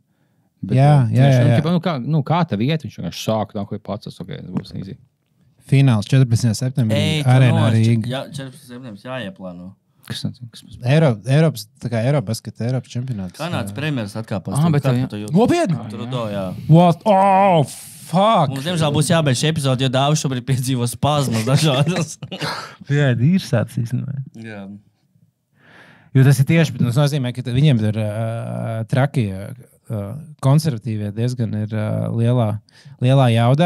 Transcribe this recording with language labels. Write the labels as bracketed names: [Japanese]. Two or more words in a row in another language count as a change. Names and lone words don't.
[Latvian] Bet, kā tev iet? Viņš vienkārši sāk nākoja pats. Tas būs easy. Fināls 14. septembrī. Arēnā Rīga. Jā, 14. septembrī jāieplāno. Kas Eiropas čempionāts. Kanādas premjeras atkāpās. Nopietni? Tur jā. [English] What? Oh, fuck! [Latvian] Mums, diemžēl, būs jābeidz šī epizode, jo Dāvis šobrīd piedzīvo spazmas dažādas. Jā, ir sācis. Jā. Jo tas ir tieši, tas nozīmē, ka viņiem ir trakie konservatīvie diezgan ir lielā jaudā.